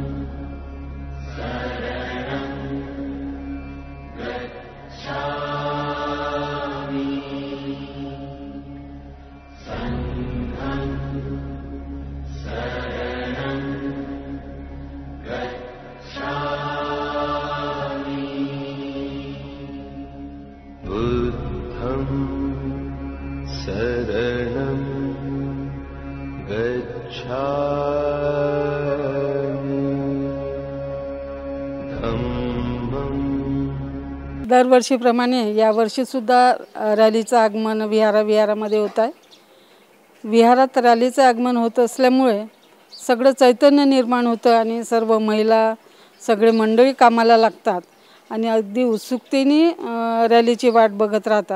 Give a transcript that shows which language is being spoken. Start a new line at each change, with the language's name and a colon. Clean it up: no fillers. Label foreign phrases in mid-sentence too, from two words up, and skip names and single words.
Pali: शरणं गच्छामि संघं शरणं गच्छामि बुद्धं शरणं गच्छामि धम्मं
Marathi: दरवर्षीप्रमाणे यावर्षीसुद्धा रॅलीचं आगमन विहारामध्ये होत आहे. विहारात रॅलीचं आगमन होत असल्यामुळे सगळं चैतन्य निर्माण होतं आणि सर्व महिला सगळे मंडळी कामाला लागतात आणि अगदी उत्सुकतेने रॅलीची वाट बघत राहतात.